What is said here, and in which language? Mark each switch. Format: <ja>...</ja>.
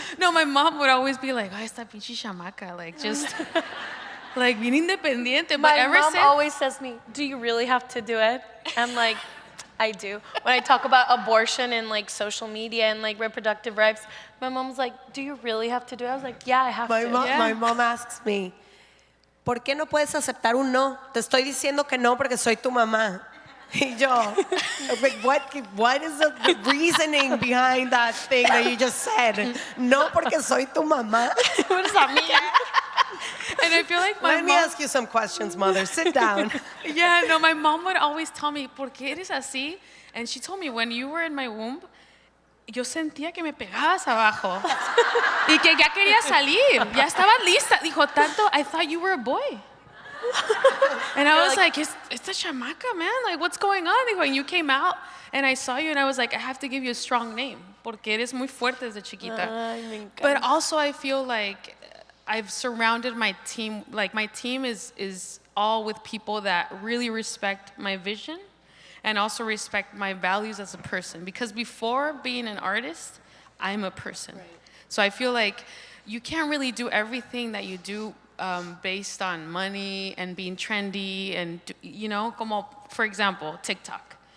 <en>No, my mom would always be like,</en> <es>"Ay, esta pinche chamaca,"</es> <en>like just like</en> <es>bien independiente.</es> <en>But My ever mom since, always says to me, "Do you really have to do it?" I'm like, I do. When I talk about abortion and like social media and like reproductive rights, my mom's like, "Do you really have to do it?" I was like, "Yeah, I have to." My mom asks me,</en> <es>¿por qué no puedes aceptar un no? Te estoy diciendo que no porque soy tu mamá. Y yo,</es> <en>like, what is the reasoning behind that thing that you just said?</en> <es>No porque soy tu mamá.</es> <en>What does that mean? and I feel like my Let me mom, ask you some questions, mother. Sit down. yeah, no, my mom would always tell me,</en> <es>¿por qué eres así?</es> <en>And she told me, when you were in my womb,</en> <es>yo sentía que me pegabas abajo. Y que ya quería salir. Ya estabas lista. Dijo, tanto,</es> <en>I thought you were a boy. And I was like, it's a chamaca, man. Like, what's going on?</en> <es>Dijo,</es> <en>and you came out, and I saw you, and I was like, I have to give you a strong name.</en> <es>Porque eres muy fuerte desde chiquita.</es> <en>But also, I feel like I've surrounded my team, like my team is all with people that really respect my vision and also respect my values as a person. Because before being an artist, I'm a person. Right. So I feel like you can't really do everything that you do based on money and being trendy and, you know,</en> <es>como,</es> <en>for example, TikTok.</en>